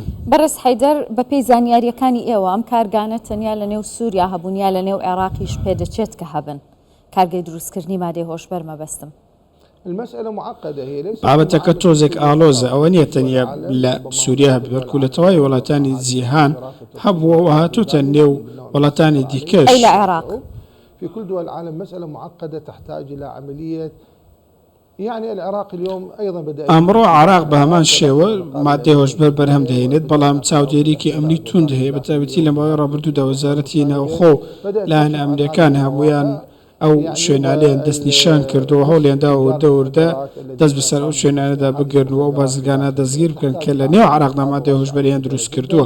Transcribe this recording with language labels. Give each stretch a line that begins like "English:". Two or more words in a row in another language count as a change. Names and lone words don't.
Central Kurdish: بەڕێز حەیدەر بەپێی زانیاریەکانی ئێوە ئەم کارگانە تەنیا لە نێو سووریا هەبوونیا لە نێو عێراقیش پێدەچێت کە هەبن کارگەی دروستکردنی مادەی هۆشبەر مەبەستم. بابەتەکە تۆزێک ئالۆزە، ئەوە نییە تەنیا لە سووریا هەبێت، بەڵکو لە تەواوی وڵاتانی جیهان هەبووە و هاتووتە نێو وڵاتانی دیکەش. لە عێراق
Arabic: في كل دول العالم مسألة معقدة تحتاج إلى عملية. يعني العراق اليوم أيضا بدأ
Central Kurdish: ئەمڕۆ عراق بە هەمان شێوە مادەی هۆشبەر بەرهەم دەهێنێت، بەڵام چاودێریکی ئەمنی توند هەیە بە تایبەتی لە ماوەی ڕابردوودا وەزارەتی ناوخۆ لایەن ئەمریکان هەمویان ئەو شوێنانیان دەست نیشان کردووە هەوڵیاندا و دەوردا دەست بەسەر ئەو شوێنانەدا بگرنەوە و بازرگانە دەستگیر بکەن کە لە نێو عراقدا مادەی هۆشبەریان دروست کردووە.